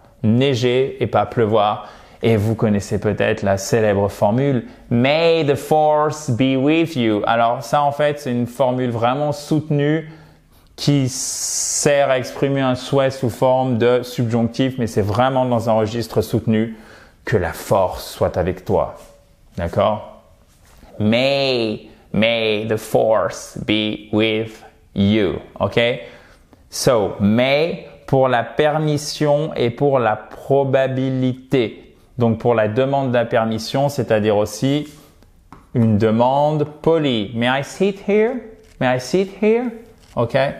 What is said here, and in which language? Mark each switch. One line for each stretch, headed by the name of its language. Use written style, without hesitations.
French: Neiger et pas pleuvoir. Et vous connaissez peut-être la célèbre formule
English: May the force be with you.
French: Alors ça, en fait, c'est une formule vraiment soutenue qui sert à exprimer un souhait sous forme de subjonctif, mais c'est vraiment dans un registre soutenu que la force soit avec toi. D'accord?
English: May the force be with you. OK?
French: So, may pour la permission et pour la probabilité. Donc, pour la demande de la permission, c'est-à-dire aussi une demande polie.
English: May I sit here? May I sit here? OK?